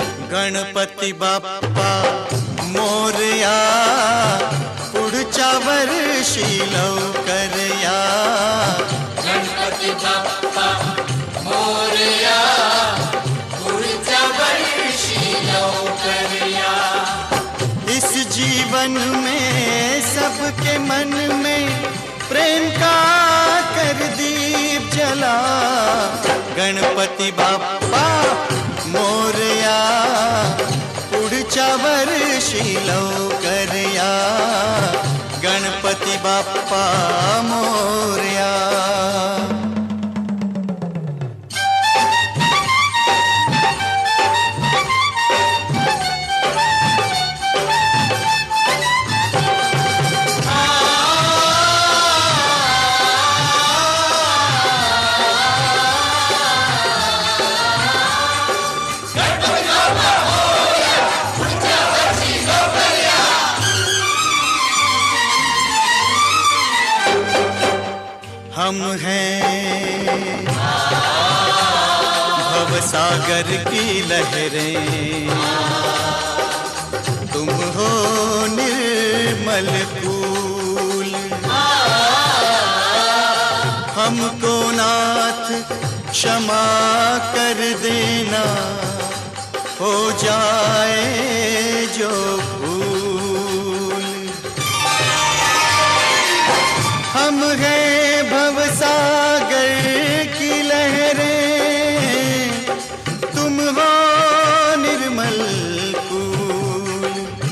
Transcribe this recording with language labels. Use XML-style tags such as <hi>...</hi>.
<mr>गणपती बाप्पा मोरया, पुढच्या वर्षी लवकर या. गणपती बाप्पा मोरया, पुढच्या वर्षी लवकर या.</mr> <hi>इस जीवन में सबके मन में प्रेम का कर दीप जला.</hi> <mr>गणपती बाप्पा मोरया, पुढच्या वर्षी लवकर या. गणपती बाप्पा मोरया.</mr> <hi>हम हैं भवसागर की लहरें, तुम हो निर्मल फूल. हमको नाथ क्षमा कर देना, हो जाए जो भूल. हम हैं भवसागर की लहरें, तुम हो निर्मल फूल.</hi>